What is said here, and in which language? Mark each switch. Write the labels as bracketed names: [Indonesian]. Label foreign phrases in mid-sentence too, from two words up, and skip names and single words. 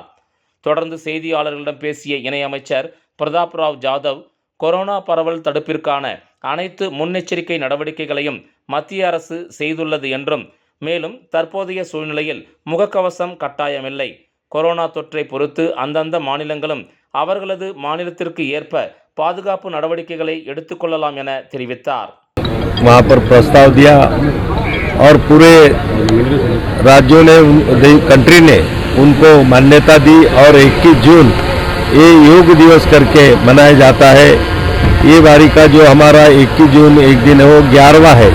[Tamil] தொடர்ந்து செய்தியாளர்களிடம் பேசிய இணையமைச்சர் பிரதாப் ராவ் ஜாதவ், கொரோனா பரவல் தடுப்பிற்கான அனைத்து முன்னெச்சரிக்கை நடவடிக்கைகளையும் மத்திய அரசு செய்துள்ளது என்றும், மேலும் தற்போதைய சூழ்நிலையில் முகக்கவசம் கட்டாயமில்லை. கொரோனா தொற்றை பொறுத்து அந்தந்த மாநிலங்களும் அவர்களது மாநிலத்திற்கு ஏற்ப பாதுகாப்பு நடவடிக்கைகளை எடுத்துக்கொள்ளலாம் என தெரிவித்தார். [Hindi] वहाँ पर प्रस्ताव दिया और पूरे राज्यों ने, कंट्री ने उनको मान्यता दी और 21 जून ये योग दिवस करके मनाया जाता है. ये बारी का जो हमारा 21 जून एक दिन है वो 11वां है.